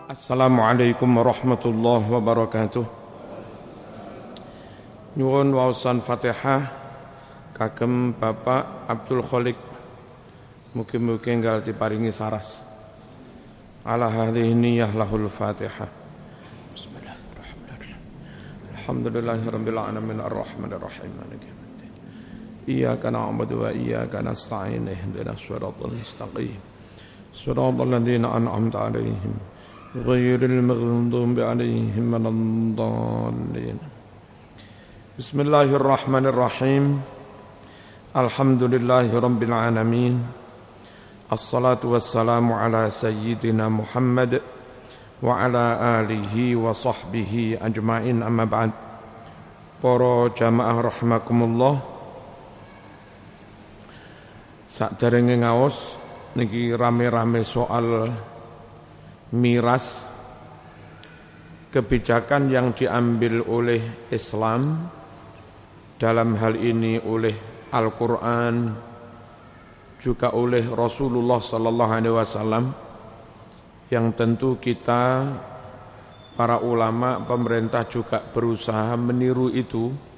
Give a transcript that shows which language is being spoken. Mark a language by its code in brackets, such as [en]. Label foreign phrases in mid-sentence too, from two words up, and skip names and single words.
[ar] السلام عليكم ورحمة الله وبركاته. [jv] Nyuwun waosan Fatihah kagem Bapak Abdul Khaliq. Mugi-mugi enggal diparingi saras. [ar] على هذه النية له الفاتحة. بسم الله الرحمن الرحيم الحمد لله رب العالمين الرحمن الرحيم مالك يوم الدين. إياك نعبد وإياك نستعين اهدنا الصراط المستقيم. صراط الذين أنعمت عليهم غير المغضوب عليهم ولا الضالين بسم الله الرحمن الرحيم الحمد لله رب العالمين الصلاة والسلام على سيدنا محمد وعلى آله وصحبه أجمعين أما بعد. [jv] Para jamaah rahimakumullah, sakderenge ngaos niki rame-rame soal [id] miras, kebijakan yang diambil oleh Islam, dalam hal ini oleh Al-Quran, juga oleh Rasulullah [ar] صلى الله عليه وسلم, [id] yang tentu kita para ulama, pemerintah juga berusaha meniru itu.